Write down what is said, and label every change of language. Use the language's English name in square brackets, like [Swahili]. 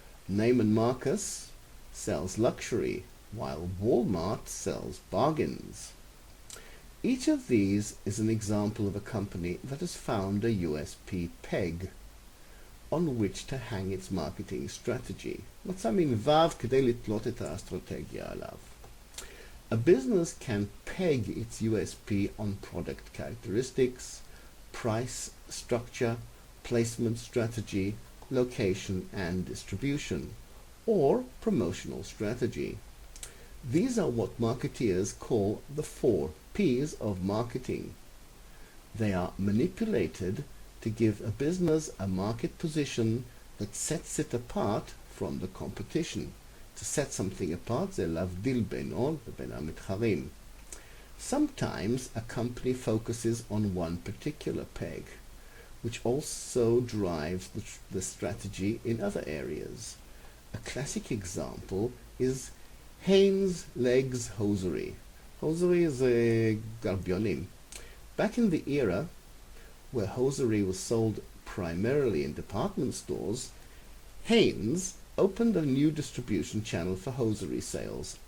[English] Neiman Marcus sells luxury, while Walmart sells bargains. Each of these is an example of a company that has found a USP peg on which to hang its marketing strategy. [Hebrew] מצא מין וו כדי לתלות את האסטרטגיה עליו. [English] A business can peg its USP on product characteristics, price structure, placement strategy, location and distribution, or promotional strategy. These are what marketeers call the 4 P's of marketing. They are manipulated to give a business a market position that sets it apart from the competition. To set something apart, [Hebrew] זה להבדיל בינו ובין המתחרים. [English] Sometimes a company focuses on one particular peg, which also drives the strategy in other areas. A classic example is Hanes Legs Hosiery. Hosiery is garbionim. Back in the era where hosiery was sold primarily in department stores, Hanes opened a new distribution channel for hosiery sales.